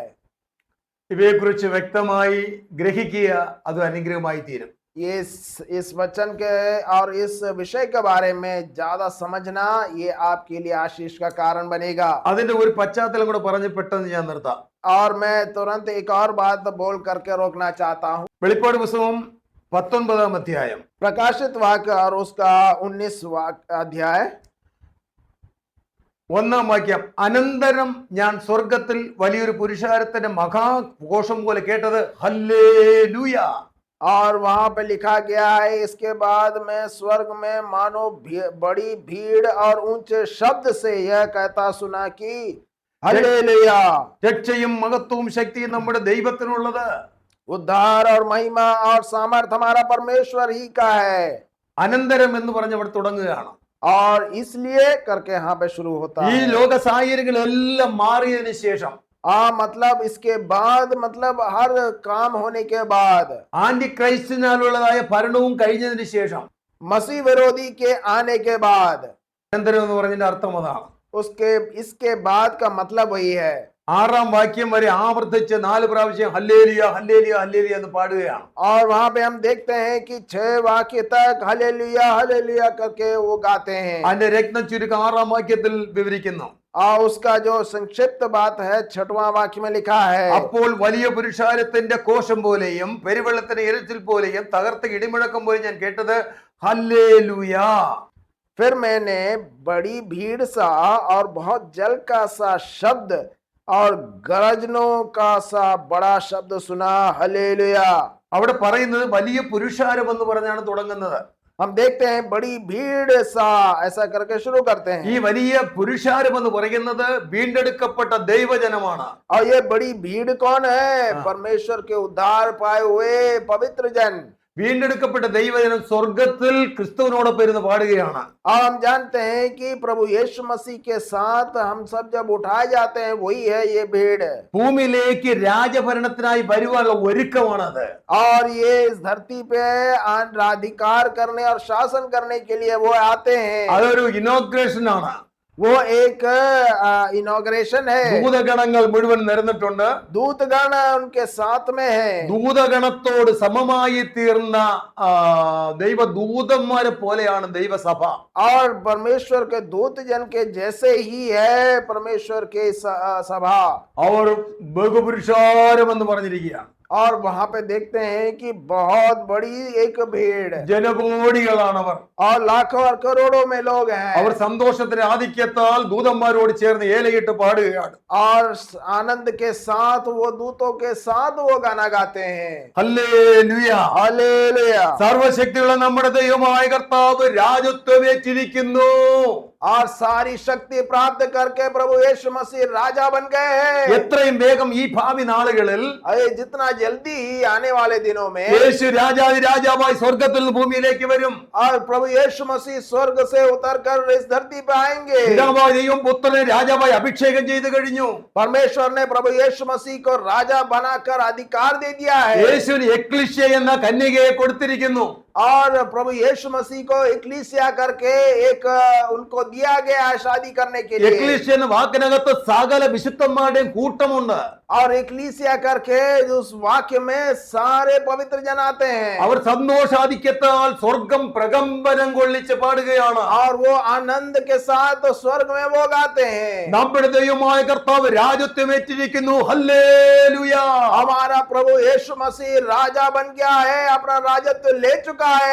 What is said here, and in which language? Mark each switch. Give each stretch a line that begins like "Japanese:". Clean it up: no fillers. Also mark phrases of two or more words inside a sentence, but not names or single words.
Malayalam: ഇവയെക്കുറിച്ച് വ്യക്തമായി ഗ്രഹിക്കുക, അത് അനുഗ്രഹമായി തീരും.
Hindi: इस वचन के और इस विषय के बारे में ज्यादा समझना ये आपके लिए आशीष का कारण बनेगा।
Malayalam: അതിന്റെ ഒരു പശ്ചാത്തലം കൂടെ പറഞ്ഞ് പെട്ടെന്ന് ഞാൻ നിർത്താം.
Hindi: और मैं तुरंत एक और बात बोल करके रोकना चाहता हूँ।
Malayalam: വെളിപ്പാട് പുസ്തകം 19 അധ്യായം
Hindi: प्रकाशित वाक्य और उसका 19 अध्याय
Malayalam: 1 വാക്യം. അനന്തരം ഞാൻ സ്വർഗത്തിൽ വലിയൊരു പുരുഷാരത്തിന്റെ മഹാഘോഷം പോലെ കേട്ടത് ഹല്ലേലൂയ.
Hindi: और वहां पे लिखा गया है, इसके बाद में स्वर्ग में मानो बड़ी भीड़ और ऊंचे शब्द से यह कहता सुना कि हालेलुया,
Malayalam: രക്ഷയും മഹത്വവും ശക്തിയും നമ്മുടെ ദൈവത്തിനുള്ളത്.
Hindi: उद्धार और महिमा और सामर्थ हमारा परमेश्वर ही का है।
Malayalam: അനന്തരം എന്ന് പറഞ്ഞ് അവിടെ തുടങ്ങുകയാണ്.
Hindi: और इसलिए करके यहाँ पे शुरू होता ഈ है।
Malayalam: ലോക സാഹചര്യങ്ങളെല്ലാം മാറിയതിനു ശേഷം,
Hindi: मतलब इसके बाद मतलब हर काम होने के बाद,
Malayalam: ആന്റി ക്രൈസ്റ്റിനാലുള്ളതായ ഭരണവും കഴിഞ്ഞതിന് ശേഷം,
Hindi: मसीह विरोधी के आने के बाद,
Malayalam: അനന്തരം എന്ന് പറഞ്ഞതിന്റെ അർത്ഥം അതാണ്.
Hindi: इसके बाद का मतलब वही है।
Malayalam: 6 വാക്യം വരെ ആവർത്തിച്ച് 4 പ്രാവശ്യം ഹല്ലേലൂയ ഹല്ലേലൂയ ഹല്ലേലൂയ എന്ന് പാടുകയാണ്.
Hindi: और वहां पे हम देखते हैं कि 6 वाक्य तक हालेलुया हालेलुया करके वो गाते हैं।
Malayalam: അതിന്റെ രത്നം ചുരുക്കം 6 വാക്യത്തിൽ വിവരിക്കുന്നു.
Hindi: और उसका जो संक्षिप्त बात है 6वां वाक्य में लिखा है,
Malayalam: അപ്പോൾ വലിയ പുരുഷാരത്തിന്റെ കോശം പോലെയും പെരുവെള്ളത്തിന്റെ ഇരച്ചിൽ പോലെയും തകർത്ത ഇടിമുഴക്കം പോലെ ഞാൻ കേട്ടത് ഹല്ലേലൂയ.
Hindi: फिर मैंने बड़ी भीड़ सा और बहुत जल का सा शब्द और गरजनों का सा बड़ा शब्द सुना, हालेलुया।
Malayalam: അവിടെ പറയുന്നത് വലിയ പുരുഷാരം എന്ന് പറഞ്ഞാണ് തുടങ്ങുന്നത്.
Hindi: हम देखते हैं बड़ी भीड़ सा ऐसा करके शुरू करते ഈ हैं।
Malayalam: വലിയ പുരുഷാരം എന്ന് പറയുന്നത് വീണ്ടെടുക്കപ്പെട്ട ദൈവജനമാണ്.
Hindi: और ये बड़ी भीड़ कौन है? परमेश्वर के उद्धार पाए हुए पवित्र जन।
Malayalam: വീണ്ടെടുക്കപ്പെട്ട ദൈവജനം സ്വർഗത്തിൽ ക്രിസ്തുവിനോടൊപ്പം ഇരുന്ന് പാടുകയാണ്.
Hindi: और हम जानते हैं कि प्रभु यीशु मसीह के साथ हम सब जब उठाए जाते हैं, वही है ये भीड़।
Malayalam: ഭൂമിയിലേക്ക് രാജഭരണത്തിനായി വരുവാനുള്ള ഒരുക്കമാണത്.
Hindi: और ये इस धरती पे अधिकार करने और शासन करने के लिए वो आते हैं।
Malayalam: അതൊരു ഇനോഗ്രേഷൻ ആണ്.
Hindi: वो एक इनॉग्रेशन है।
Malayalam: ദൂതഗണങ്ങൾ മുഴുവൻ നിരന്നിട്ടുണ്ട്.
Hindi: दूतगण उनके साथ में है।
Malayalam: ദൂതഗണത്തോട് സമമായി തീർന്ന ദൈവദൂതന്മാരെ പോലെയാണ് ദൈവസഭ.
Hindi: और परमेश्वर के दूत जन के जैसे ही है परमेश्वर के सभा।
Malayalam: അവർ ബഹുപുരുഷാരം എന്ന് പറഞ്ഞിരിക്കുകയാണ്.
Hindi: और वहां पे देखते हैं कि बहुत बड़ी एक भीड़,
Malayalam: ജനകോടികളാണ് അവർ.
Hindi: और लाखों और करोड़ों में लोग हैं।
Malayalam: അവർ സന്തോഷത്തിന്റെ ആധിക്യത്താൽ ദൂതന്മാരോട് ചേർന്ന് ഏലയിട്ട് പാടുകയാണ്.
Hindi: और आनंद के साथ वो दूतों के साथ वो गाना गाते हैं,
Malayalam: ഹല്ലേലൂയ.
Hindi: हालेलुया।
Malayalam: സർവശക്തിയുള്ള നമ്മുടെ ദൈവമായ കർത്താവ് രാജത്വമേറ്റിരിക്കുന്നു.
Hindi: और सारी शक्ति प्राप्त करके प्रभु यीशु मसीह राजा बन गए हैं।
Malayalam: എത്രയും വേഗം ഈ ഭാവി നാളുകളിൽ
Hindi: अरे जितना जल्दी ही आने वाले दिनों में
Malayalam: യേശു രാജാവായി സ്വർഗത്തിൽ നിന്ന് ഭൂമിയിലേക്ക് വരും.
Hindi: और प्रभु यीशु मसीह स्वर्ग से उतरकर इस धरती पे आएंगे।
Malayalam: പിതാവായ ദൈവം പുത്രനെ രാജാവായി അഭിഷേകം ചെയ്തു കഴിഞ്ഞു.
Hindi: परमेश्वर ने प्रभु यीशु मसीह को राजा बनाकर अधिकार दे दिया है।
Malayalam: യേശുവിന് എക്ലിഷ്യ എന്ന കന്യകയെ കൊടുത്തിരിക്കുന്നു.
Hindi: और प्रभु यीशु मसीह को इक्लीसिया करके एक उनको दिया गया है शादी करने के लिए।
Malayalam: എക്ലീഷ്യ എന്ന വാക്കിനകത്ത് സകല വിശുദ്ധന്മാരുടെയും കൂട്ടമുണ്ട്.
Hindi: और इक्लीसिया करके उस वाक्य में सारे पवित्र जन आते हैं
Malayalam: അവർ സന്തോഷാധിക്യത്താൽ സ്വർഗം പ്രകമ്പനം കൊള്ളിച്ച് പാടുകയാണ്.
Hindi: और वो आनंद के साथ स्वर्ग में वो गाते हैं,
Malayalam: നമ്മുടെ ദൈവമായ കർത്താവ് രാജത്വം ഏറ്റിരിക്കുന്നു. ഹല്ലേലൂയ.
Hindi: हमारा प्रभु यीशु मसीह राजा बन गया है, अपना राजत्व ले चुका है।